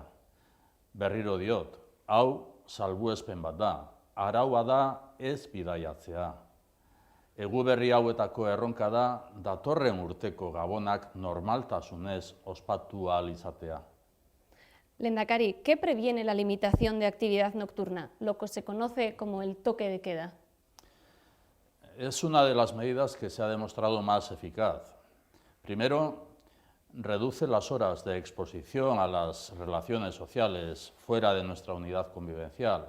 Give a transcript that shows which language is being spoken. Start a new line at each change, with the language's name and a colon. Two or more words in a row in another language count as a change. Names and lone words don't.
Basque: Berriro diot, hau salbuespen bat da, araua da ez bidaiatzea. Eguberri hauetako erronka da datorren urteko Gabonak normaltasunez ospatu ahal izatea. Lehendakari,
Spanish: ¿qué previene la limitación de actividad nocturna, lo que se conoce como el toque de queda? Es una de las medidas que se ha demostrado más eficaz. Primero, reduce las horas de exposición a las relaciones sociales fuera de nuestra unidad convivencial.